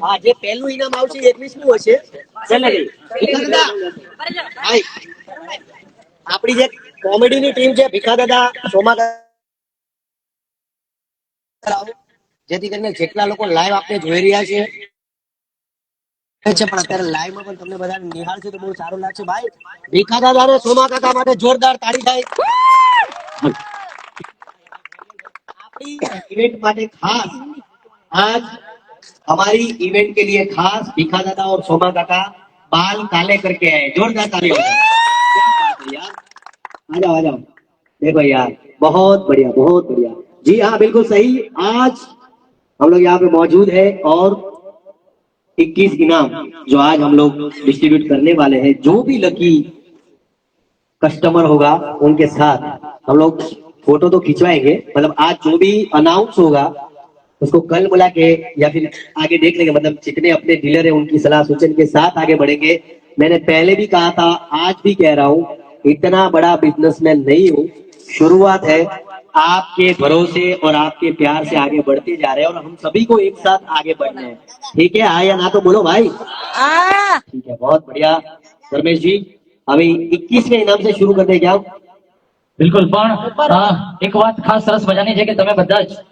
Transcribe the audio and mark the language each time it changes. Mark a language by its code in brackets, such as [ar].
[gu] હા જે પહેલું ઇનામ આવશે એ 21મું હશે. ભીખા દાદા ભાઈ આપણી જે કોમેડીની ટીમ છે ભીખા દાદા સોમા દાદા, જેથી કરીને જેટલા લોકો લાઈવ આપણે જોઈ રહ્યા છે પણ અત્યારે લાઈવ માં પણ તમને બધા નિહાળ છે તો બહુ સારું લાગશે ભાઈ. ભીખા દાદા અને સોમા કાકા માટે જોરદાર તાળી થાય. આપણી इवेंट માટે ખાસ [hi] आज हमारी इवेंट के लिए खास भीखा दादा और सोमा काका बाल काले करके आए. जोरदार ताली हो जाए. क्या बात है यार. आ जाओ आ जाओ. देखो यार बहुत बढ़िया बहुत बढ़िया. जी हाँ बिल्कुल सही. आज हम लोग यहाँ पे मौजूद है और 21 इनाम जो आज हम लोग डिस्ट्रीब्यूट करने वाले हैं. जो भी लकी कस्टमर होगा उनके साथ हम लोग फोटो तो खिंचवाएंगे. मतलब आज जो भी अनाउंस होगा उसको कल बुला के या फिर आगे देख लेंगे. मतलब जितने अपने डीलर है उनकी सलाह सूचन के साथ आगे बढ़ेंगे. मैंने पहले भी कहा था आज भी कह रहा हूँ इतना बड़ा बिजनेसमैन नहीं हूँ. शुरुआत है. आपके भरोसे और आपके प्यार से आगे बढ़ते जा रहे हैं और हम सभी को एक साथ आगे बढ़ना है. ठीक है हाँ या ना तो बोलो भाई. ठीक है बहुत बढ़िया. धर्मेश जी अभी 21वें इनाम से शुरू करते हैं क्या. [gu] બિલકુલ પણ એક વાત ખાસ સરસ મજાની છે કે તમે બધા જ